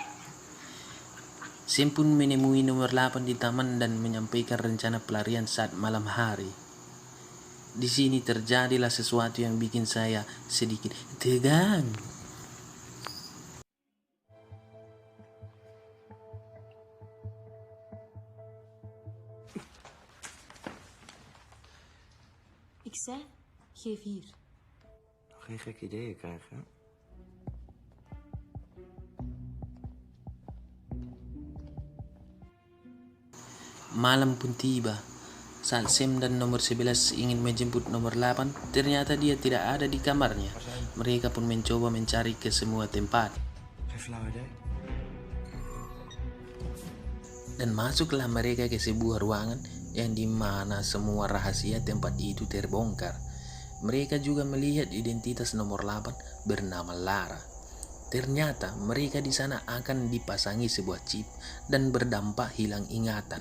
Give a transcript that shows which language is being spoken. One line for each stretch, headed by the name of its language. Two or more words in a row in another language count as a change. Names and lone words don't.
Indonesian: Sam pun menemui nomor 8 di taman dan menyampaikan rencana pelarian saat malam hari. Di sini terjadilah sesuatu yang bikin saya sedikit tegang.
Dutch: Ik zei, geef hier. Geen gekke ideeën krijgen, hè?
Indonesian: Malam pun tiba. Saat Sam dan nomor 11 ingin menjemput nomor 8, ternyata dia tidak ada di kamarnya. Mereka pun mencoba mencari ke semua tempat.
Dutch: Geen flauw idee.
Indonesian: Dan masuklah mereka ke sebuah ruangan yang dimana semua rahasia tempat itu terbongkar. Mereka juga melihat identitas nomor 8 bernama Lara. Ternyata mereka di sana akan dipasangi sebuah chip dan berdampak hilang ingatan.